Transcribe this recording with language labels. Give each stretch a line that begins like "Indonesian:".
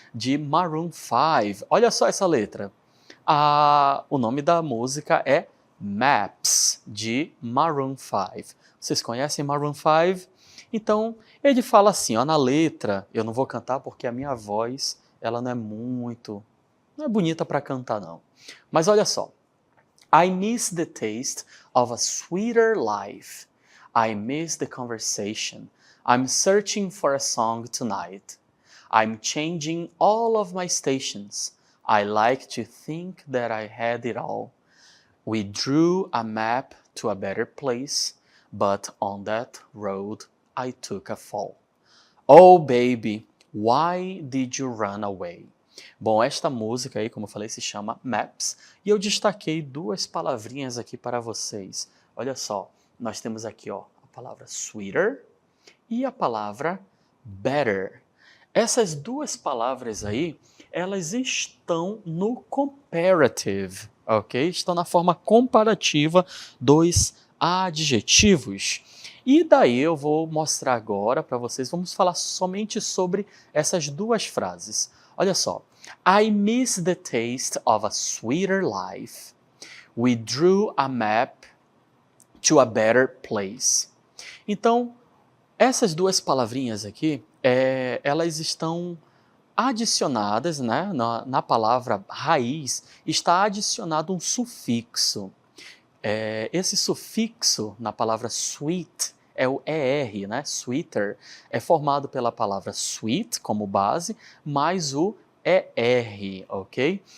Portuguese: De Maroon 5. Olha só essa letra. O nome da música é Maps, de Maroon 5. Vocês conhecem Maroon 5? Então, ele fala assim, na letra, eu não vou cantar porque a minha voz, ela não é bonita para cantar não. Mas olha só.
English: I miss the taste of a sweeter life. I miss the conversation. I'm searching for a song tonight. I'm changing all of my stations. I like to think that I had it all. We drew a map to a better place, but on that road I took a fall. Oh baby, why did you run away?
Portuguese: Bom, esta música aí, como eu falei, se chama Maps, e eu destaquei duas palavrinhas aqui para vocês. Olha só, nós temos aqui a palavra sweeter e a palavra better. Essas duas palavras aí, elas estão no comparative, ok? Estão na forma comparativa dos adjetivos. E daí eu vou mostrar agora para vocês, vamos falar somente sobre essas duas frases. Olha só.
English: I miss the taste of a sweeter life. We drew a map to a better place.
Portuguese: Então, essas duas palavrinhas aqui, elas estão adicionadas, na palavra raiz, está adicionado um sufixo. Esse sufixo na palavra sweet é o ER, sweeter, é formado pela palavra sweet como base, mais o ER, ok?